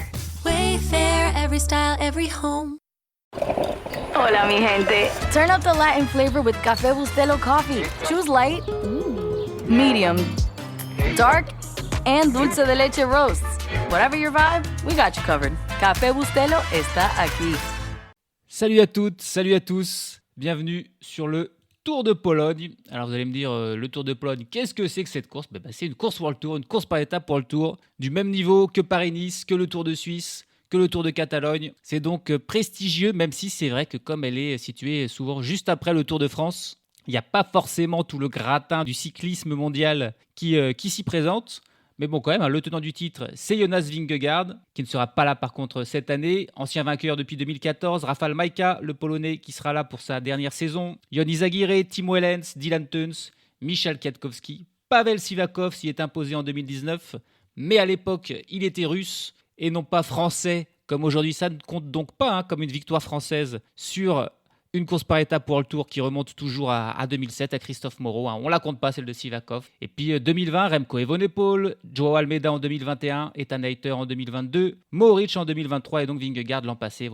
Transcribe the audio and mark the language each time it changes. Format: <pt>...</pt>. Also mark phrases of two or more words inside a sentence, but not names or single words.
<en>Wayfair, every style, every home.</en> <es>Hola, mi gente.</es> <en>Turn up the Latin flavor with Café Bustelo coffee. Choose light, medium, dark, and</en> <es>dulce de leche</es> <en>roasts. Whatever your vibe, we got you covered.</en> <es>Café Bustelo está aquí.</es> <fr>Salut à toutes, salut à tous. Bienvenue sur le Tour de Pologne. Alors vous allez me dire, le Tour de Pologne, qu'est-ce que c'est que cette course ? C'est une course World Tour, une course par étapes World Tour, du même niveau que Paris-Nice, que le Tour de Suisse, que le Tour de Catalogne. C'est donc prestigieux, même si c'est vrai que comme elle est située souvent juste après le Tour de France, il n'y a pas forcément tout le gratin du cyclisme mondial qui s'y présente. Mais bon, quand même, le tenant du titre, c'est Jonas Vingegaard, qui ne sera pas là par contre cette année. Ancien vainqueur depuis 2014, Rafał Majka, le Polonais, qui sera là pour sa dernière saison. Jon Izagirre, Timo Wellens, Dylan Teuns, Michał Kwiatkowski. Pavel Sivakov s'y est imposé en 2019, mais à l'époque, il était russe et non pas français, comme aujourd'hui. Ça ne compte donc pas comme une victoire française sur une course par étapes World Tour qui remonte toujours à 2007, à Christophe Moreau. On ne la compte pas, celle de Sivakov. Et puis 2020, Remco Evenepoel, Joao Almeida en 2021, Ethan Hayter en 2022, Mohoric en 2023 et donc Vingegaard l'an passé.</fr>